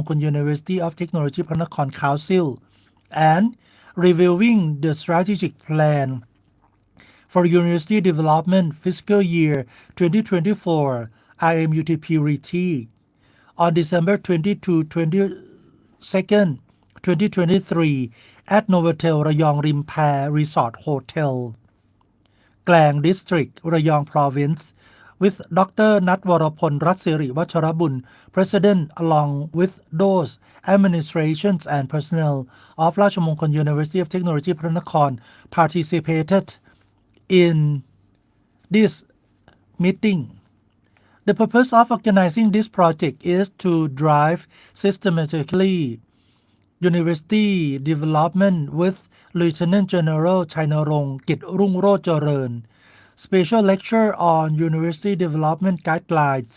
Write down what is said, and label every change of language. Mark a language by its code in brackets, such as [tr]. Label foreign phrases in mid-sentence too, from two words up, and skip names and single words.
[en] คล University of Technology พระนคร Council and reviewing the strategic plan for University Development Fiscal Year 2024 RMUTP Retreat on December 22-22nd, 2023 at Novotel ระยองริมแพ Resort Hotel Klang District, Rayong Province, with Dr. Natwarapon Ratsiri Vacharabun, President, along with those administrations and personnel of Rajamongkol University of Technology Pranakon participated in this meeting. The purpose of organizing this project is to drive systematically University development with Lieutenant General Chainarong Kit Rungro Jaran, special lecture on university development guidelines.